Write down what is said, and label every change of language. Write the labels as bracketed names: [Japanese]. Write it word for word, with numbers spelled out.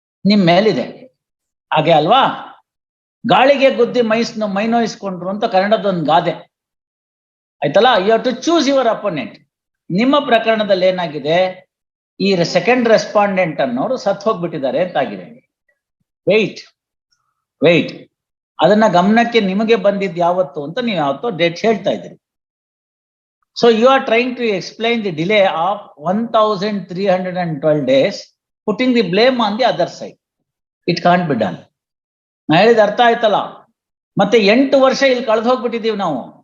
[Kannada] ನಿಮ್ ಮೇಲಿದೆ, ಹಾಗೆ ಅಲ್ವಾ? ಗಾಳಿಗೆ ಗುದ್ದಿ ಮೈಸ್ ಮೈನೋಯಿಸ್ಕೊಂಡ್ರು ಅಂತ ಕನ್ನಡದೊಂದು ಗಾದೆ, ಆಯ್ತಲ್ಲ? You have to choose your opponent. ನಿಮ್ಮ ಪ್ರಕರಣದಲ್ಲಿ ಏನಾಗಿದೆ, ಈ ಸೆಕೆಂಡ್ ರೆಸ್ಪಾಂಡೆಂಟ್ ಅನ್ನೋರು ಸತ್ ಹೋಗ್ಬಿಟ್ಟಿದ್ದಾರೆ ಅಂತಾಗಿದೆ. ವೆಯ್ಟ್ ವೆಯ್ಟ್ ಅದನ್ನ ಗಮನಕ್ಕೆ ನಿಮಗೆ ಬಂದಿದ್ ಯಾವತ್ತು ಅಂತ ನೀವು ಯಾವತ್ತೋ ಡೇಟ್ ಹೇಳ್ತಾ ಇದ್ದೀರಿ. [English] So you are trying to explain the delay of one thousand three hundred twelve days, putting the blame on the other side. [Kannada] It can't be done. ನಾ ಹೇಳಿದ ಅರ್ಥ ಆಯ್ತಲ್ಲ? ಮತ್ತೆ ಎಂಟು ವರ್ಷ ಇಲ್ಲಿ ಕಳೆದು ಹೋಗ್ಬಿಟ್ಟಿದೀವಿ ನಾವು.